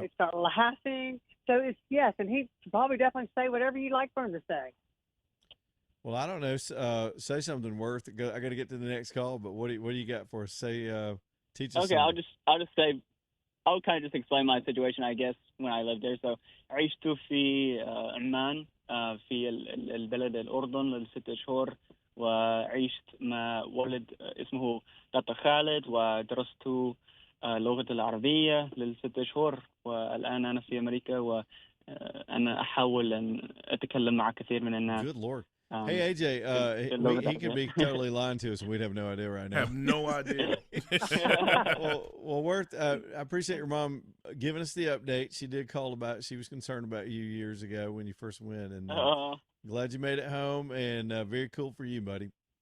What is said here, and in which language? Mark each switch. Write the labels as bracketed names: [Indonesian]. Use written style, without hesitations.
[English] They'd start laughing. So it's yes, and he'd probably definitely say whatever you'd like for him to say. Well, I don't know. Say something worth. I got to get to the next call, but what do you got for us? Say, teach us. Okay, something. I'll just say, I'll kind of just explain my situation, I guess, when I lived there. [Arabic] So عشت في عمان في البلد الأردن ل6 شهور، وعشت مع ولد اسمه دكتور خالد، ودرست اللغة العربية ل6 شهور، والآن أنا في أمريكا وأنا أحاول أن أتكلم مع كثير من الناس. [English] Good Lord. Hey, AJ, he could be totally lying to us, and we'd have no idea right now. I have no idea. well, Worth, I appreciate your mom giving us the update. She did call she was concerned about you years ago when you first went, and glad you made it home, and very cool for you, buddy.